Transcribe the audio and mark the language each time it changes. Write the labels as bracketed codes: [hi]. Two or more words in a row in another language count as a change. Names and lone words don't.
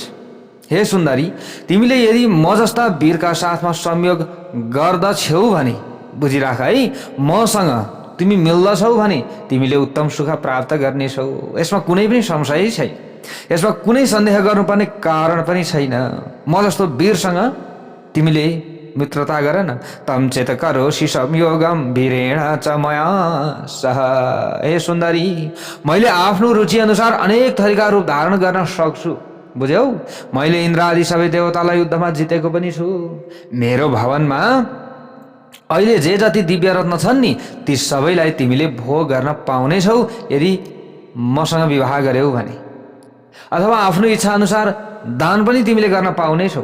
[ne] हे सुन्दरी, तिमीले यदि म जस्ता वीरका साथमा संयोग गर्दछौ भने, बुझिराख है, मसँग तिमी मिल्दछौ भने तिमीले उत्तम सुख प्राप्त गर्नेछौ। यसमा कुनै पनि संशय छैन। यसमा कुनै सन्देह गर्नुपर्ने कारण पनि छैन। म जस्तो वीरसँग तिमीले मित्रता गर न। [sa] तम चेत करोषि संयोगम वीरेण च मया सह। [ne] हे सुन्दरी, मैले आफ्नो रुचि अनुसार अनेक थरीका रूप धारण गर्न सक्छु। बुझ्यौ? मैले इन्द्र आदि सबै देवतालाई युद्धमा जितेको पनि छु। मेरो भवनमा अहिले जे जति दिव्य रत्न छन् नि ती सबैलाई तिमीले भोग गर्न पाउनेछौ यदि मसँग विवाह गर्यौ भने, अथवा आफ्नो इच्छा अनुसार दान पनि तिमीले गर्न पाउनेछौ।